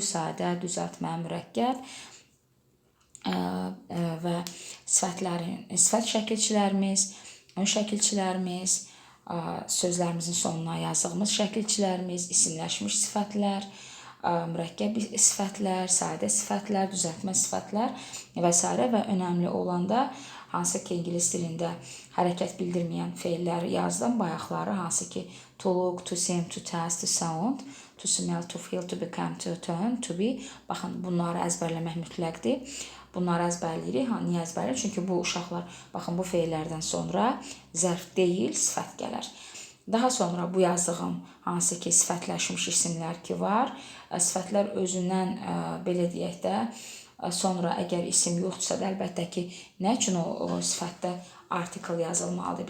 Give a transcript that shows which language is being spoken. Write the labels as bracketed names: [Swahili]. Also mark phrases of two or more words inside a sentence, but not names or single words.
[Azerbaijani] Sadə, düzəltmə, mürəkkəb və sifət şəkilçilərimiz, ön şəkilçilərimiz, sözlərimizin sonuna yazdığımız şəkilçilərimiz, isimləşmiş sifətlər, mürəkkəb sifətlər, sadə sifətlər, düzəltmə sifətlər və s. və önəmli olanda hansı ki, ingilis dilində hərəkət bildirməyən feilləri yazdım. Bayaqları hansı ki, [English] to look, to seem, to taste, to sound, to smell, to feel, to become, to turn, to be. [Azerbaijani] Baxın, bunları əzbərləmək mütləqdir. Bunları əzbərləyirik. Niyə əzbərləyirik? Çünki bu uşaqlar, baxın, bu feillərdən sonra zərf deyil, sifət gələr. Daha sonra bu yazdığım hansı ki, sifətləşmiş isimlər ki var, sifətlər özündən, belə deyək də, sonra əgər isim yoxdursa da, əlbəttə ki, nə üçün o sifətdə artikel yazılmalıdır?